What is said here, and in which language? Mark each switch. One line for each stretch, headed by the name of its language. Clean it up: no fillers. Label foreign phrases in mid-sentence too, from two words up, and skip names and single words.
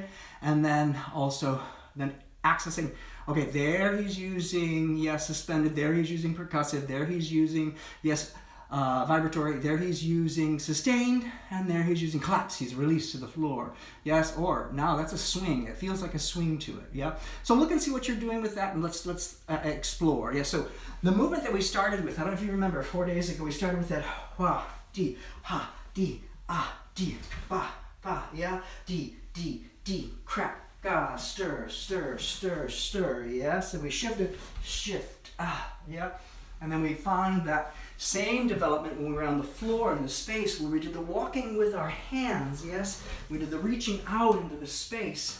English: And then also, accessing, okay, there he's using, suspended, there he's using percussive, there he's using, vibratory, there he's using sustained, and there he's using collapse. He's released to the floor. Or now that's a swing. It feels like a swing to it. So look and see what you're doing with that, and let's explore. So the movement that we started with, I don't know if you remember, 4 days ago, we started with that wah, di, ha, di, ah, di, ba, ba, di, crack, ga, stir, stir, stir, stir, So we shifted, shift, and then we find that same development when we were on the floor in the space where we did the walking with our hands, We did the reaching out into the space.